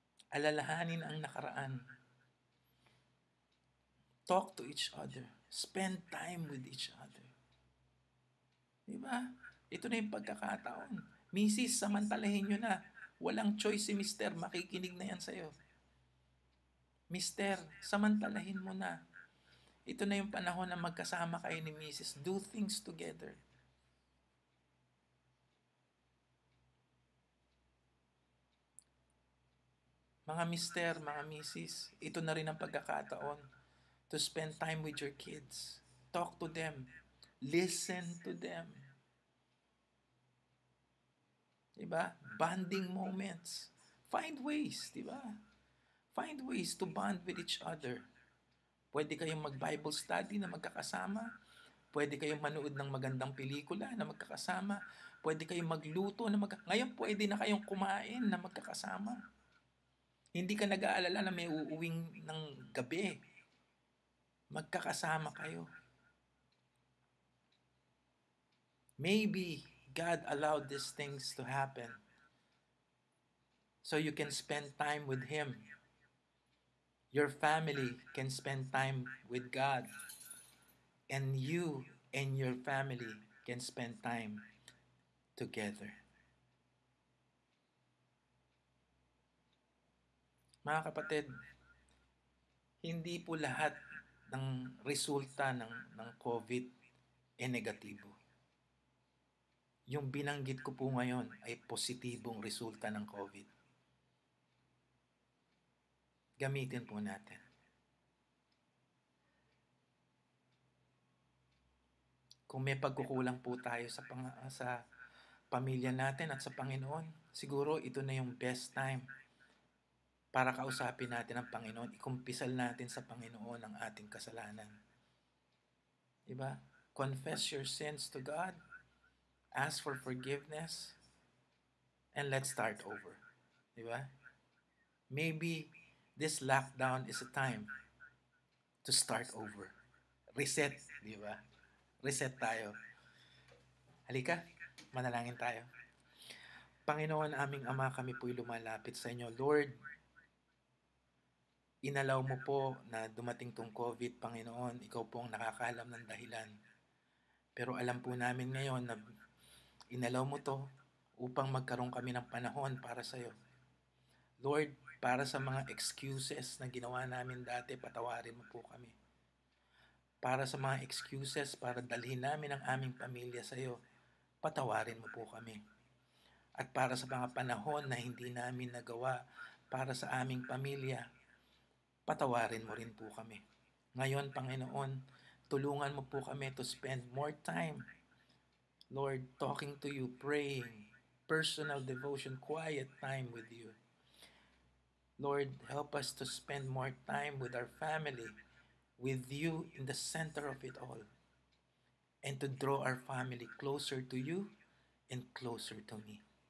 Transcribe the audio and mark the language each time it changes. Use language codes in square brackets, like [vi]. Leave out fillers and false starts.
[tl] Alalahanin ang nakaraan. [en] Talk to each other. Spend time with each other. [tl] Di ba? Ito na yung pagkakataon. Mrs., samantalahin nyo na. Walang choice si Mister. Makikinig na yan sa'yo. Mister, samantalahin mo na. Ito na yung panahon na magkasama kayo ni Mrs. [en] Do things together. [tl] Mga Mister, mga Mrs., ito na rin ang pagkakataon [en] to spend time with your kids. Talk to them. Listen to them. Diba? Bonding moments. Find ways, diba? Find ways to bond with each other. [tl] Pwede kayong mag-Bible study na magkakasama. Pwede kayong manood ng magandang pelikula na magkakasama. Pwede kayong magluto na Ngayon pwede na kayong kumain na magkakasama. Hindi ka nag-aalala na may uuwing ng gabi. Magkakasama kayo. [en] Maybe God allowed these things to happen so you can spend time with Him. Your family can spend time with God. And you and your family can spend time together. [tl] Mga kapatid, hindi po lahat ng resulta ng COVID ay negatibo. Yung binanggit ko po ngayon ay positibong resulta ng COVID. Gamitin po natin. Kung may pagkukulang po tayo sa pamilya natin at sa Panginoon, siguro ito na yung best time para kausapin natin ang Panginoon. Ikumpisal natin sa Panginoon ang ating kasalanan. Diba? [en] Confess your sins to God. Ask for forgiveness. And let's start over. Diba? Maybe this lockdown is a time to start over. [tl] Reset. Diba? Reset tayo. Halika, manalangin tayo. Panginoon, aming Ama, kami po'y lumalapit sa inyo. Lord, inalaw mo po na dumating tong COVID, Panginoon. Ikaw po ang nakakaalam ng dahilan. Pero alam po namin ngayon na inalaw mo to upang magkaroon kami ng panahon para sa iyo. Lord, para sa mga excuses na ginawa namin dati, patawarin mo po kami. Para sa mga excuses para dalhin namin ang aming pamilya sa iyo, patawarin mo po kami. At para sa mga panahon na hindi namin nagawa para sa aming pamilya, patawarin mo rin po kami. Ngayon, Panginoon, tulungan mo po kami [en] to spend more time, Lord, talking to you, praying, personal devotion, quiet time with you. Lord, help us to spend more time with our family, with you in the center of it all, and to draw our family closer to you and closer to me.